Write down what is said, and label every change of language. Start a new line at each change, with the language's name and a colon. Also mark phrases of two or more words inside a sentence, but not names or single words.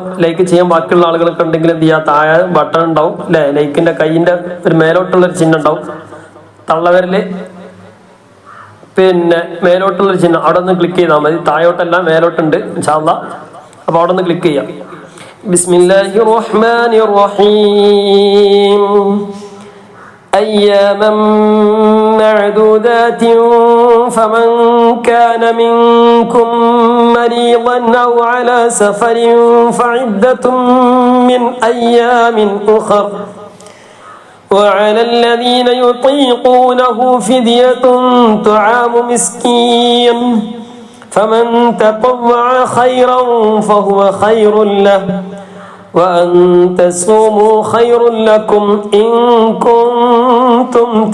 Malayalam: ലൈക്ക് ചെയ്യാൻ ബാക്കിയുള്ള ആളുകളൊക്കെ ഉണ്ടെങ്കിൽ എന്ത് ചെയ്യാം, താഴെ ബട്ടൺ ഉണ്ടാവും അല്ലെ, ലൈക്കിന്റെ കൈയിന്റെ ഒരു മേലോട്ടുള്ളൊരു ചിഹ്നം ഉണ്ടാവും, തള്ളവരല് പിന്നെ മേലോട്ടുള്ളൊരു ചിഹ്നം, അവിടെ ഒന്ന് ക്ലിക്ക് ചെയ്താൽ മതി. താഴോട്ടല്ല മേലോട്ടുണ്ട്
Arabic: إن شاء الله.
Malayalam: അപ്പൊ അവിടെ ഒന്ന് ക്ലിക്ക് ചെയ്യാം.
Arabic: بسم الله الرحمن الرحيم. أياما معدودات فمن كان منكم مريضا أو على سفر فعدة من أيام أخر وعلى الذين يطيقونه فدية طعام مسكين فمن تطوع خيرا فهو خير له وأن تصوموا خير لكم إن كنتم